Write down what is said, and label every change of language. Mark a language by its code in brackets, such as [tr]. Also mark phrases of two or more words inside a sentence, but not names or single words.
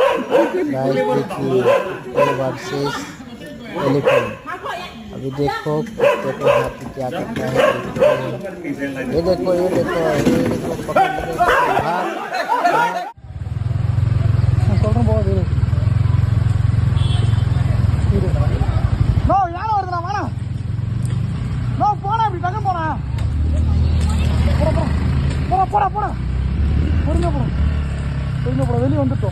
[en] versus elephant. [hi] अभी देखो कुत्ते को हाथी क्या करता है। ये देखो पकड़ के भाग। [ta] நோ யாரும் வருதுண்ணா வாண்ணா. நோ போனா இப்படி டக்கு போனா. போடா பொறுங்க போடா வெளியே வந்துட்டோம்.